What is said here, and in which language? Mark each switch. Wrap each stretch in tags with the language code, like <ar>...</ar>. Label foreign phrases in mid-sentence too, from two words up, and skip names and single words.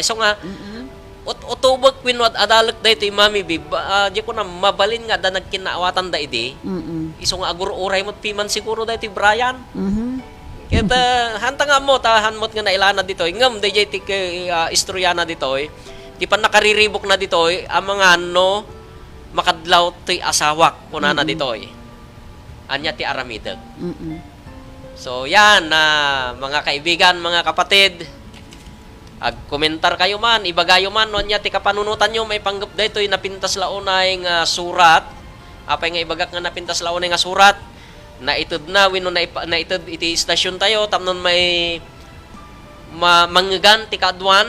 <ilo>Iso nga utubok winwat adalak dayto Mami B. Di ko na mabalin nga da nagkinaawatan da idi. Iso nga agur uray mo't piman siguro dayto Brian. Kita hanta nga mo hanmot nga nailana dito. Ngam DJ ti istoryana dito. Di pa nakariribok na dito ang mga no makadlaw ti asawak kunana dito. Anya ti aramideg.</ilo> <tl>So yan mga kaibigan, mga kapatid.</tl> <ilo>Ag komentar kayo man, ibagayo man no nya ti kapanunutan nyo may panggap daytoy napintas launay nga surat. Apay nga ibagak nga napintas launay nga surat. Naitid na wenno naitid iti istasyon tayo tapnon may manggan ti kadwan.</ilo>